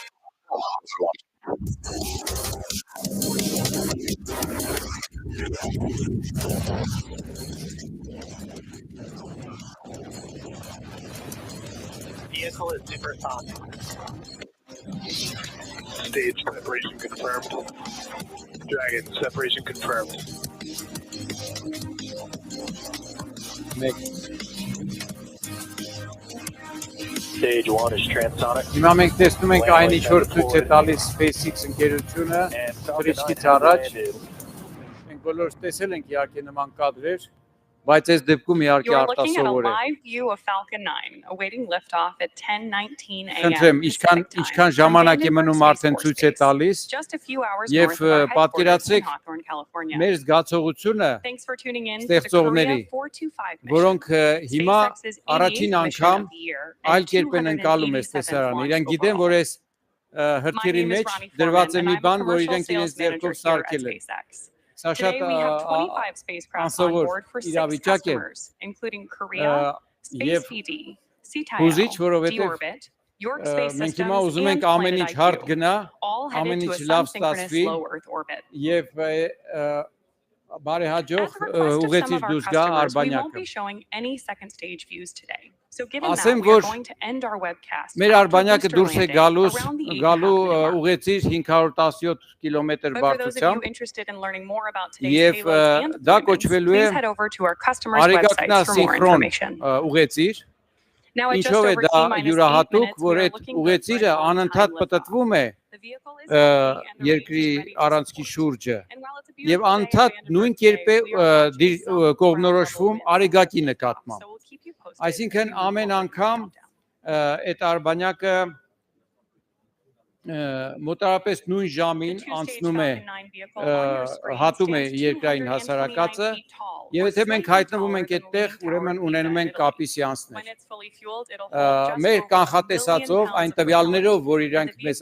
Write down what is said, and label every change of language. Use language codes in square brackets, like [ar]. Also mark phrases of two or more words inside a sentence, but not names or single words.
[en] Vehicle is supersonic. Stage separation confirmed. Dragon separation confirmed. Stage 1 is transonic. [hy] Հիմա մենք տեսնում ենք այն ինչ որ ցույց է տալիս SpaceX ընկերությունը թռիչքից առաջ։ Մենք բոլորս տեսել ենք իհարկե նման կադրեր, բայց այս դեպքում իհարկե [en] You're looking at a [hy] արտասովոր է։ [en] live view of Falcon 9 awaiting liftoff at 10:19 a.m. [hy] Խնդրեմ, ինչքան ժամանակ է մնում արդեն ցույց է տալիս, [en] Just a few hours [hy] Եվ [en] north of our headquarters in [hy] պատկերացրեք [en] Hawthorne, California. [hy] մեր զգացողությունը, [en] Thanks for tuning in to the [hy] ստեղծողների, [en] Korea 425 mission. [hy] որոնք հիմա [en] SpaceX's [hy] առաջին [en] 88th mission [hy] անգամ [en] of the year [hy] այլ [en] and [hy] կերպ են ընկալում այս [en] 287th [hy] տեսարանը։ [en] launch [hy] Իրենք գիտեն, որ [en] overall. [hy] այս հրթիռի [en] My name is [hy] մեջ [en] Ronnie [hy] դրված է [en] Foreman, [hy] մի [en] and I'm a [hy] բան, որ [en] commercial [hy] իրենք իրենց [en] sales manager [hy] ձեռքով [en] here at [hy] սարքել են։ [en] SpaceX. [hy] Սա շատ [en] Today we have 25 spacecraft on [hy] անսովոր [en] board for 6 [hy] իրավիճակ է, [en] customers, including Korea, [hy] և [en] Space PD, [hy] հուզիչ, [en] CTIL, [hy] որովհետև [en] D-Orbit, York Space [hy] մենք հիմա [en] Systems, [hy] ուզում ենք [en] and [hy] ամեն ինչ [en] Planet [hy] հարթ [en] IQ, [hy] գնա, [en] all [hy] ամեն [en] headed to [hy] ինչ [en] a [hy] լավ [en] sun-synchronous [hy] ստացվի [en] low Earth orbit. [hy] և բարեհաջող [en] At the request of some [hy] ուղեցիր [en] of our [hy] դուրս գա [en] customers, we won't [hy] արբանյակը։ [en] be showing any second stage views today. So given [hy] Ասեմ, [en] that, we are [hy] որ [en] going to end our webcast [hy] մեր [en] after [hy] արբանյակը [en] booster [hy] դուրս է [en] landing around the 8.5 [hy] գալու [en] minute mark. [hy] ուղեցիր 517 կիլոմետր [en] But for those of you [hy] բարձրությամբ [en] interested in learning more about today's [hy] Եվ [en] payloads and [hy] դա [en] deployments, [hy] կոչվելու է [en] please head over to our customers' websites for more [hy] արեգակնասինխրոն [en] information. [hy] ուղեցիր, [en] Now at just [hy] ինչով է [en] over [hy] դա [en] T-8 [hy] յուրահատուկ, [en] minutes, we [hy] որ [en] are [hy] այդ [en] looking good for [hy] ուղեցիրը [en] an on-time [hy] անընդհատ [en] liftoff. [hy] պտտվում է [en] The vehicle is healthy and the range [hy] երկրի [en] is ready to [hy] առանցքի [en] support. [hy] շուրջը [en] And while it's a [hy] եւ [en] beautiful day [hy] անընդհատ [en] and [hy] նույն [en] birthday, [hy] կերպ է [en] we are watching some ground [hy] կողմնորոշվում [en] level winds [hy] արեգակի [en] at the top, [hy] նկատմամբ։ [en] so we'll keep you posted [hy] Այսինքն [en] as we move [hy] ամեն [en] forward in the [hy] անգամ [en] countdown. [hy] այդ արբանյակը մոտարապես նույն ժամին անցնում է հատում է երկրային հասարակածը եւ եթե մենք հայտնվում ենք այդտեղ, ուրեմն ունենում ենք կապի սեանսներ։ Մեր կանխատեսածով այն տվյալներով, որ իրանք մեզ